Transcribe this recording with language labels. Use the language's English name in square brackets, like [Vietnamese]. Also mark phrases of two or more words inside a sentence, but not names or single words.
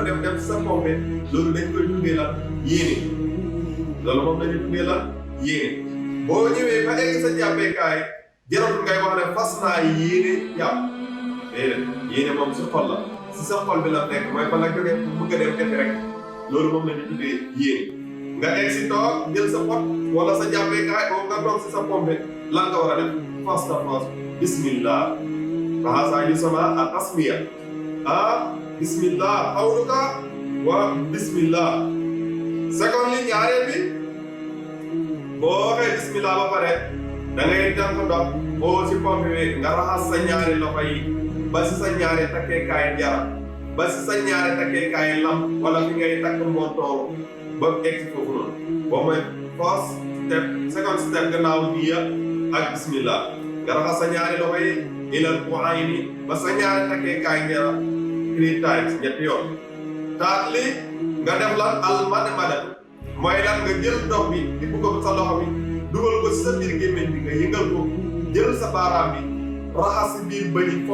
[Wolof] dem sa pompe loolu dañ koy tuddee lan yéene loolu moom dañuy tuddee lan yéene boo ñëwee ba egg sa jàppeekaay jarul ngay wax ne fas naa yéene jàpp déedéet yéene moom si xol la si sa xol bi la nekk mooy fa la jógee bëgg a dem defi rek loolu moom la ñu tuddee yéene nga egg si toog jël sa pot wala sa jàppeekaay boobu nga toog si sa pompe lan nga war a def first bismillah [Arabic] فهذا يسمى التسمية بسم الله قولك وبسم الله [Wolof] secondly ñaareel bi boo waxee bismillah ba pare da ngay tànk ndox boo ci pompe bi nga raxas sa ñaari loxo yi ba si sa ñaari takkeekaay jara ba si sa ñaari takkeekaay lam wala fi ngay takk montoor ba egg foofu noonu boo mooy [English] first step second step [Wolof] gannaaw niya ak bismillah nga raxas sa ñaari loxo yi [Arabic] إلى الكوعين [Wolof] ba sa ñaari takkeekaay jara 3 times ñetti yoon taat li nga def lan almadmadatu mooy lan nga jël ndox bi di bugg ko sa loxo bi dugal ko si sa biir gémmiñ bi nga yëngal ko jël sa baaraam bi raxas si biir bëñ yi